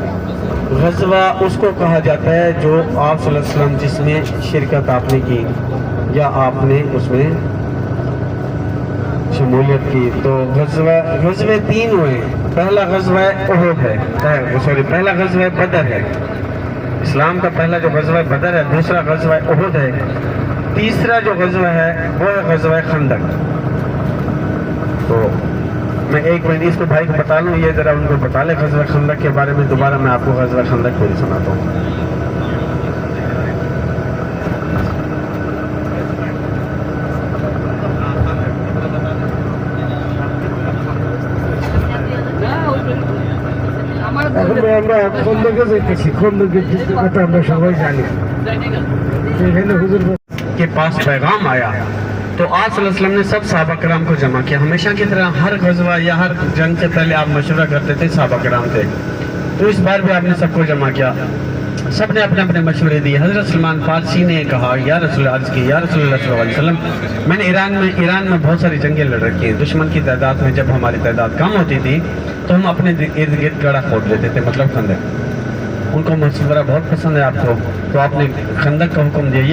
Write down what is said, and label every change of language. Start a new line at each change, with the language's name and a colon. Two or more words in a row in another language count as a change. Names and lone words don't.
Urdu: غزوہ اس کو کہا جاتا ہے جو آپ
Arabic: صلی اللہ علیہ وسلم
Urdu: جس میں شرکت آپ نے کی یا آپ نے اس میں شمولیت کی، تو غزوے 3 ہوئے، پہلا غزوہ احد ہے، پہلا غزوہ بدر ہے، اسلام کا پہلا جو غزوہ بدر ہے، دوسرا غزوہ احد ہے، تیسرا جو غزوہ ہے وہ ہے غزوہ خندق۔ تو میں ایک منٹ اس کو بھائی کو بتا لوں، یہ ذرا ان کو بتا لیں غزوہ خندق کے بارے میں، دوبارہ میں آپ کو غزوہ خندق کو ہی سناتا ہوں۔
Bangla: আমরা খন্দকে যাইতেছি, খন্দকের কথা আমরা সবাই জানি। এখানে হুজুর
Urdu: کے پاس پیغام آیا تو آپ
Arabic: صلی اللہ علیہ وسلم
Urdu: نے سب صحابہ کرام کو جمع کیا، ہمیشہ کی طرح ہر غزوہ یا ہر جنگ سے پہلے آپ مشورہ کرتے تھے، صحابہ کرام تھے، تو اس بار بھی آپ نے سب کو جمع کیا، سب نے اپنے اپنے مشورے دیے۔ حضرت سلمان فارسی نے کہا
Arabic: یا رسول اللہ
Urdu: عرض کی
Arabic: یا رسول اللہ صلی اللہ علیہ وسلم
Urdu: میں نے ایران میں بہت ساری جنگیں لڑ رکھی ہیں، دشمن کی تعداد میں جب ہماری تعداد کم ہوتی تھی تو ہم اپنے ارد گرد گڑھا کھود لیتے تھے، مطلب خندق، ان کو مشورہ بہت پسند ہے آپ کو، تو آپ نے خندق کا حکم دیا۔